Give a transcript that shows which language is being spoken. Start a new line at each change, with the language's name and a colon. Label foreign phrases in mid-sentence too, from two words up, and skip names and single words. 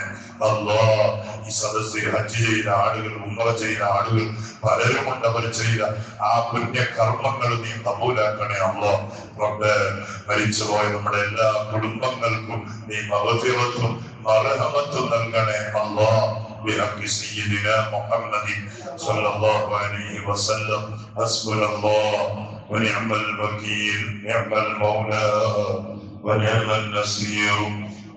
Malayalam: അല്ലാഹ്, ഈ സദസ്സിൽ ഹജ്ജ് ചെയ്ത ആളുകൾ, ഉംറ ചെയ്ത ആളുകൾ പലരുമുണ്ട്. അവർ ചെയ്ത ആ പുണ്യ കർമ്മങ്ങൾ നീ കബൂലാക്കണേ അല്ലാഹ്. റബ്ബേ, മരിച്ചുപോയ നമ്മുടെ എല്ലാ കുടുംബങ്ങൾക്കും നീ മഗ്ഫിറത്തും മർഹമത്തും നൽകണേ അല്ലാഹ്.
Arabic: بحق سيدنا محمد صلى الله عليه وسلم. حسبنا الله ونعم الوكيل، نعم المولى ونعم النصير.